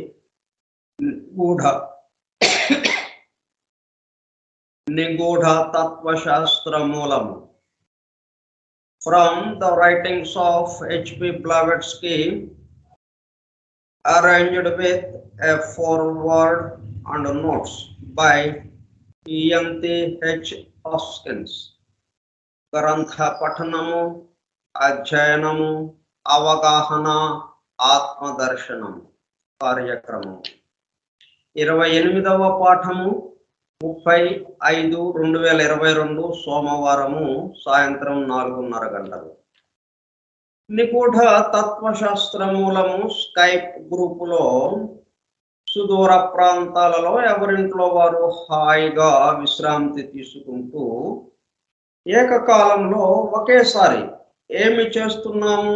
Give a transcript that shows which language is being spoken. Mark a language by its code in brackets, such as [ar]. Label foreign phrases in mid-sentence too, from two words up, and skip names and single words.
[en] Nigudha Tattva Shastra Moolam. From the writings of H.P. Blavatsky, arranged with a foreword and notes by Yanti H. Hoskins. [te] గ్రంథ పఠనము, అధ్యయనము, అవగాహన, ఆత్మ దర్శనము, కార్యక్రమము. 28వ పాఠము 30/5/2022 సోమవారము సాయంత్రం 4:30 గంటలు. నిగూఢ తత్వశాస్త్ర మూలము స్కైప్ గ్రూపులో సుదూర ప్రాంతాలలో ఎవరింట్లో వారు హాయిగా విశ్రాంతి తీసుకుంటూ ఏకకాలంలో ఒకేసారి ఏమి చేస్తున్నాము?